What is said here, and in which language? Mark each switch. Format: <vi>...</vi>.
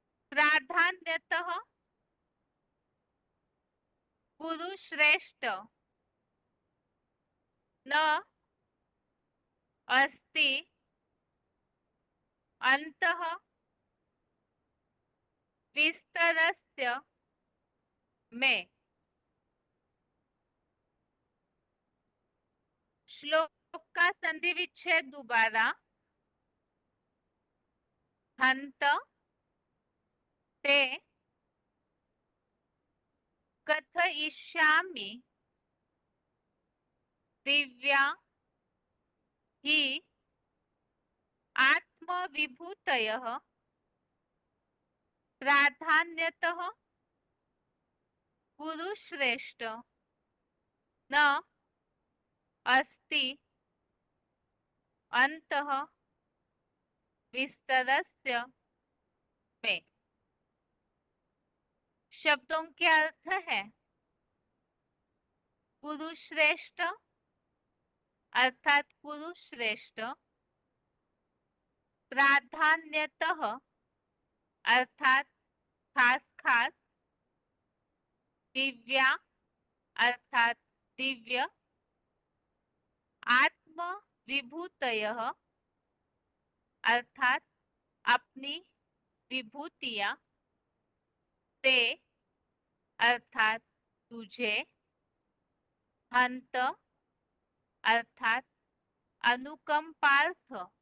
<sa>प्राधान्यतः कुरु श्रेष्ठ न अस्ति अन्तः विस्तरस्य मे।</sa> <hi>श्लोक का संधि विच्छेद दोबारा।</hi> <sa>हंत ते कथयिष्यामि दिव्या हि आत्म विभूतयः प्राधान्यतः कुरु श्रेष्ठ न अस्ति अन्तः विस्तरस्य मे।</sa> <hi>शब्दों के अर्थ है, कुरु श्रेष्ठ अर्थात कुरु श्रेष्ठ, प्राधान्यतः अर्थात खास खास, दिव्या अर्थात दिव्य, आत्म विभूतयः अर्थात अपनी विभूतियां, ते अर्थात तुझे, हंत अर्थात अनुकंपार्थ,</hi>